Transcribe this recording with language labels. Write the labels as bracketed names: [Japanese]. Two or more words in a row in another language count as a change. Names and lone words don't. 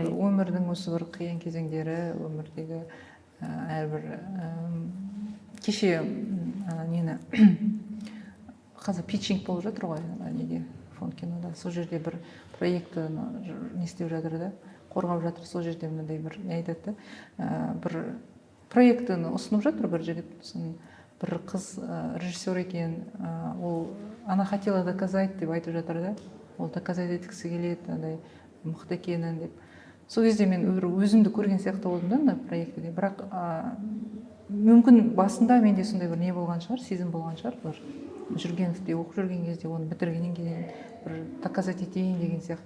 [Kazakh] Өмірдің осы бір қиын кезеңдері, өмірдегі әрбір кеше нені қазір питчинг болып жатыр ғой неде, фонд кинода. Сол жерде бір проекті не істеп жатыр да, қорғап жатыр. Сол жерде мынандай бір не айтады да, бір проектіні ұсынып жатыр бір жігіт, бір қыз режиссер екен, ол [Russian] она хотела доказать [Kazakh] деп айтып жатыр да, ол доказать еткісі келеді, андай мықты екенін деп. Сол кезде мен өзімді көрген сияқты болдым да мына проектіде, бірақ мүмкін басында менде сондай бір не болған шығар, сезім болған шығар, бір Жүргеновте оқып жүрген кезде, оны бітіргеннен кейін бір доказать етейін деген сияқты.